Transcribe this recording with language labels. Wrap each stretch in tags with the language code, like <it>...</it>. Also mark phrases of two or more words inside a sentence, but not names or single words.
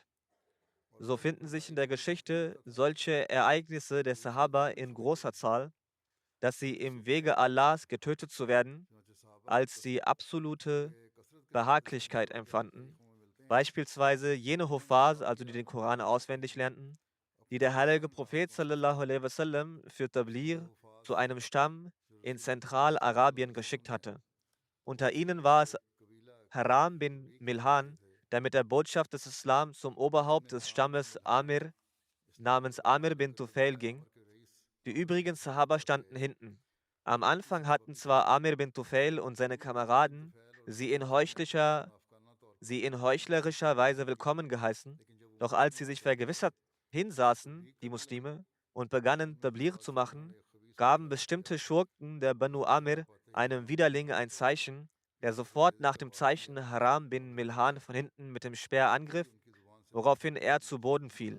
<de>So finden sich in der Geschichte solche Ereignisse der Sahaba in großer Zahl, dass sie im Wege Allahs getötet zu werden, als die absolute Behaglichkeit empfanden. Beispielsweise jene Huffaz, also die den Koran auswendig lernten, die der heilige Prophet</de> <ar>صلى الله عليه وسلم</ar> <de>für Tablir zu einem Stamm in Zentralarabien geschickt hatte. Unter ihnen war es Haram bin Milhan, der mit der Botschaft des Islam zum Oberhaupt des Stammes Amir namens Amir bin Tufail ging. Die übrigen Sahaba standen hinten. Am Anfang hatten zwar Amir bin Tufail und seine Kameraden sie in heuchlerischer Weise willkommen geheißen, doch als sie sich vergewissert hinsaßen, die Muslime, und begannen Tablir zu machen, gaben bestimmte Schurken der Banu Amir einem Widerling ein Zeichen, der sofort nach dem Zeichen Haram bin Milhan von hinten mit dem Speer angriff, woraufhin er zu Boden fiel.</de>